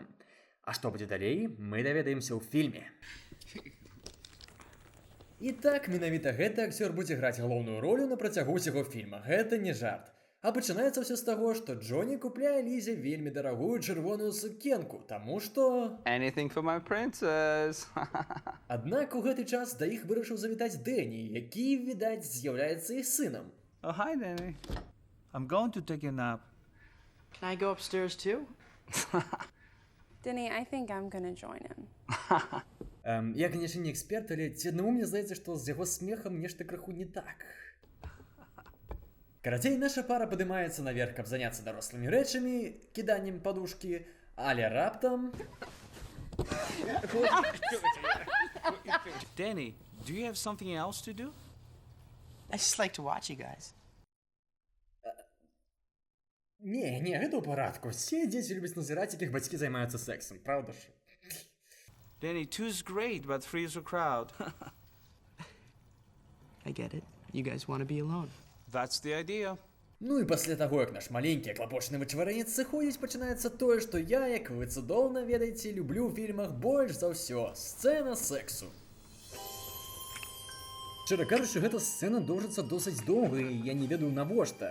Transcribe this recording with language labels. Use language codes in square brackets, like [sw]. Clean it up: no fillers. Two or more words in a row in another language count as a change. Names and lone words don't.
[be] А што будзе далей, мы даведаемся ў фільме. І так, менавіта гэты акцёр будзе граць галоўную ролю на працягу ўсяго фільма. Гэта не жарт. А пачынаецца ўсё з таго, што Джоні купляе Лізе вельмі дарагую чырвоную сукенку, таму што... [en] Anything for my princess. [be] Аднак у гэты час да іх вырашыў завітаць Дэні, які, відаць, з'яўляецца іх сынам. [en] Oh, hi, Danny. I'm going to take a nap. Can I go upstairs too? Denny, I think I'm gonna join him. [be] Я, конечно, не эксперт, але ці аднаму мне здаецца, што з яго смехам нешта крыху не так. Карацей, наша пара падымаецца наверх, каб заняцца дарослымі рэчамі, кіданнем падушкі, але раптам... [en] Danny, do you have something else to do? I just like to watch you guys. [be] Не, гэта ў парадку. Все дзеці любяць назіраць, якіх бацькі займаюцца сексам, [ru] правда ж? [en] Danny, two's great, but three's a crowd. I get it. You guys want to be alone. That's the idea. [be] Ну і пасля таго, як наш маленькі аклапочаны вычварэнец сыходзіць, пачынаецца тое, што я, як вы цудоўна ведаеце, люблю ў фільмах больш за ўсё – сцэна сексу. Шчыра кажучы, гэта сцэна доўжыцца досыць доўга, і я не ведаю навошта.